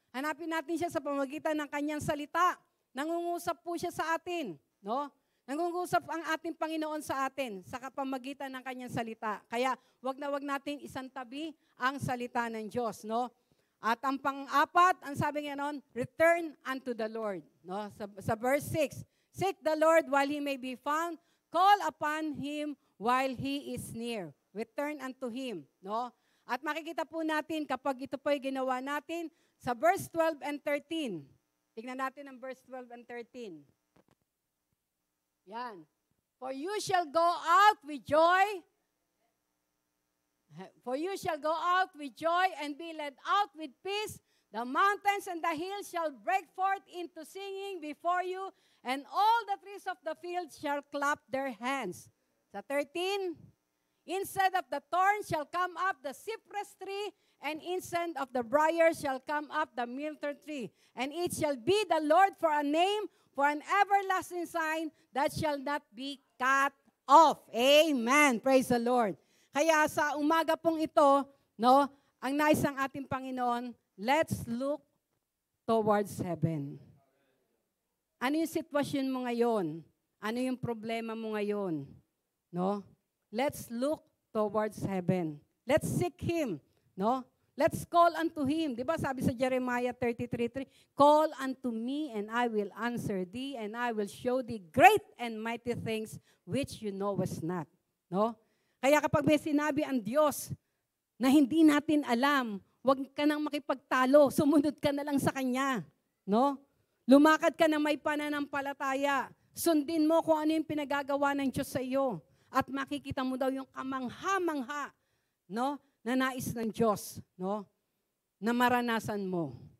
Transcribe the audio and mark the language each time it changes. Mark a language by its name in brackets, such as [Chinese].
[Filipino] Hanapin natin siya sa pamamagitan ng Kanyang salita. Nangungusap po siya sa atin. No? Nangungusap ang ating Panginoon sa atin sa pamamagitan ng Kanyang salita. Kaya wag nating isantabi ang salita ng Diyos. No? At ang pang-apat, ang sabi nga noon, [English] return unto the Lord. [Filipino] No? [English] Sa verse 6, seek the Lord while He may be found, call upon Him while He is near. Return unto Him. [Filipino] No? At makikita po natin kapag ito po ay ginawa natin sa verse 12 and 13. Tingnan natin ang verse 12 and 13. Yan. [English] For you shall go out with joy. For you shall go out with joy and be led out with peace. The mountains and the hills shall break forth into singing before you, and all the trees of the field shall clap their hands. Sa 13, instead of the thorn shall come up the cypress tree, and instead of the briar shall come up the myrtle tree. And it shall be the Lord for a name, for an everlasting sign that shall not be cut off. Amen. Praise the Lord. [Filipino] Kaya sa umaga pong ito, no, ang nais ng ating Panginoon, [English] let's look towards heaven. [Filipino] Ano yung sitwasyon mo ngayon? Ano yung problema mo ngayon? No? [English] Let's look towards heaven. Let's seek Him. No? Let's call unto Him. [Filipino] Di ba sabi sa [English] Jeremiah 33:3, call unto me and I will answer thee and I will show thee great and mighty things which you knowest not. [Filipino] No? Kaya kapag may sinabi ang Diyos na hindi natin alam, huwag ka nang makipagtalo, sumunod ka na lang sa Kanya. No? Lumakad ka na may pananampalataya. Sundin mo kung ano yung pinagagawa ng Diyos sa iyo. At makikita mo daw yung kamangha-mangha, no, na nais ng Diyos, no, na maranasan mo.